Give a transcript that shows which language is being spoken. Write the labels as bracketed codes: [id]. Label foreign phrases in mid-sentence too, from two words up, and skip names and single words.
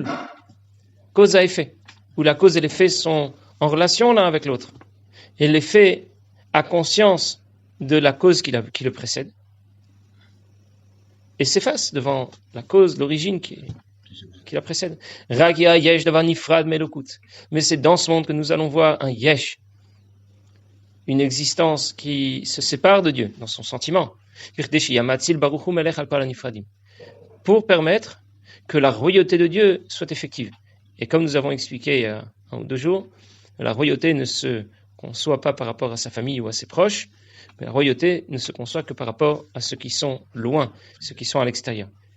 [fr] Cause à effet, où la cause et l'effet sont en relation l'un avec l'autre. Et l'effet a conscience de la cause qui le précède, et s'efface devant la cause, l'origine qui la précède. [he] רקיע יש דבר נפרד מאלקות. [fr] Mais c'est dans ce monde que nous allons voir un yesh, une existence qui se sépare de Dieu dans son sentiment, pour permettre que la royauté de Dieu soit effective. Et comme nous avons expliqué il y a 1 ou 2 jours, la royauté ne se conçoit pas par rapport à sa famille ou à ses proches, mais la royauté ne se conçoit que par rapport à ceux qui sont loin, ceux qui sont à l'extérieur.